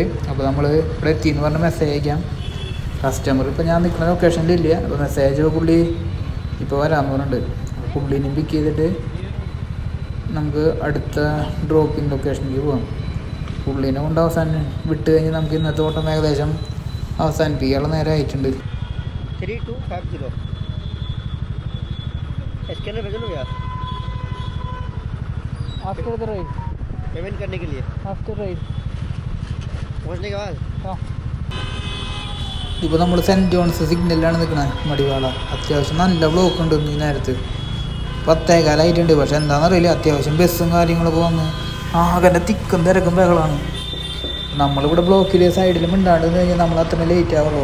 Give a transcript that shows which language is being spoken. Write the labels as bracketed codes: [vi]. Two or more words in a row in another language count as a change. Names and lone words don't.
[ml] അപ്പോൾ നമ്മൾ ഇവിടെ എത്തിയെന്ന് പറഞ്ഞ് മെസ്സേജ് അയക്കാം. കസ്റ്റമർ ഇപ്പോൾ ഞാൻ നിൽക്കുന്ന ലൊക്കേഷനിലില്ല. അപ്പോൾ മെസ്സേജ് പുള്ളി ഇപ്പോൾ വരാമെന്ന് പറഞ്ഞിട്ടുണ്ട്. അപ്പോൾ പുള്ളീനെയും പിക്ക് ചെയ്തിട്ട് നമുക്ക് അടുത്ത ഡ്രോപ്പിംഗ് ലൊക്കേഷനിലേക്ക് പോകാം. പുള്ളീനെ കൊണ്ട് അവസാനം വിട്ട് കഴിഞ്ഞ് നമുക്ക് ഇന്നത്തെ ഓട്ടം ഏകദേശം അവസാനിപ്പിക്കാനുള്ള നേരം ആയിട്ടുണ്ട്. [hi] 3250 स्कैनर भेज लो यार [en] after the ride [hi] पेमेंट करने के लिए [en] after ride [hi] पहुंचने के बाद हाँ. [ml] ഇപ്പോൾ നമ്മൾ സെൻറ്റ് ജോൺസ് സിഗ്നലിലാണ് നിൽക്കുന്നത്, മടിവാള. അത്യാവശ്യം നല്ല ബ്ലോക്ക് ഉണ്ട് ഈ നേരത്ത്. 10:15 പക്ഷെ എന്താണെന്നറിയില്ല, അത്യാവശ്യം ബസ്സും കാര്യങ്ങളൊക്കെ വന്ന് ആകെ തിക്കും തിരക്കും ബഹളമാണ്. നമ്മളിവിടെ ബ്ലോക്കിൽ സൈഡിൽ മിണ്ടാണ്ട് കഴിഞ്ഞാൽ നമ്മൾ അത്ര ലേറ്റ് ആവുള്ളൂ.